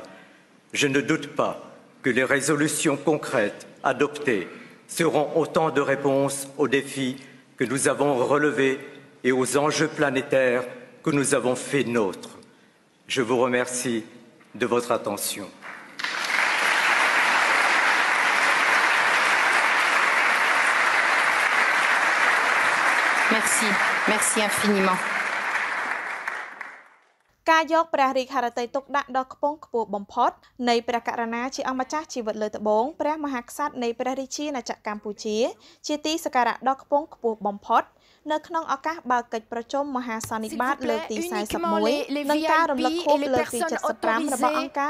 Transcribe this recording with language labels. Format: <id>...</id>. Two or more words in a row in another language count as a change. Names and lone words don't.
<fr>Je ne doute pas que les résolutions concrètes adoptées seront autant de réponses aux défis que nous avons relevés et aux enjeux planétaires que nous avons fait nôtres. Je vous remercie de votre attention. Merci, merci infiniment.</fr> <km>ការយកព្រះរាជហឫទ័យទុកដាក់ដ៏ខ្ពង់ខ្ពស់បំផុតនៃព្រះករុណាជាអង្គម្ចាស់ជីវិតលើត្បូងព្រះមហាក្សត្រនៃព្រះរាជាណាចក្រកម្ពុជាជាទីសក្ការៈដ៏ខ្ពង់ខ្ពស់បំផុតនៅក្នុងឱកាសបើកកិច្ចប្រជុំមហាសន្និបាតលើកទី41និងការរំលឹកខួបលើកទី75របស់អង្គការ</km>